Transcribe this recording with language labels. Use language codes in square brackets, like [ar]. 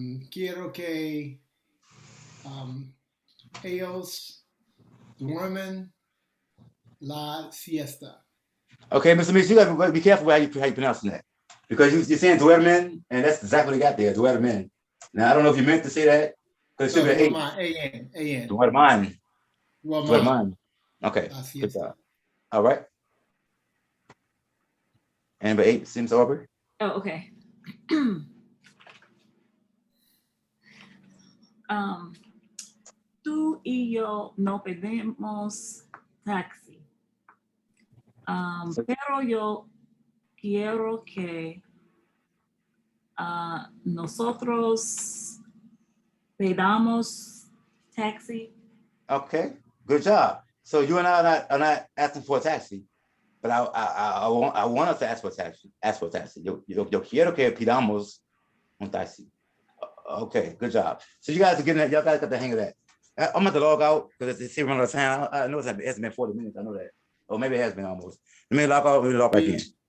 [es] Quiero que ellos duermen la siesta. [en] Okay, Mr. Mix, you got to be careful how you pronounce that. Because you're saying duermen, and that's exactly what you got there, duermen. Now, I don't know if you meant to say that, because it should be A-N. Duerman. Duerman. Okay, good job. All right. And number 8, Sims Aubrey. Oh, okay. [es] Tú y yo no pedimos taxi. Pero yo quiero que nosotros pedamos taxi. [en] Okay, good job. So you and I are not asking for a taxi, but I want us to ask for a taxi. Ask for a taxi. [es] Yo quiero que pidamos un taxi. [en] Okay, good job. So you guys are getting that. Y'all guys got the hang of that. I'm going to log out because it's here on the time. I know it's been 40 minutes. I know that. Or maybe it has been almost. Let me log out. Let me log back in.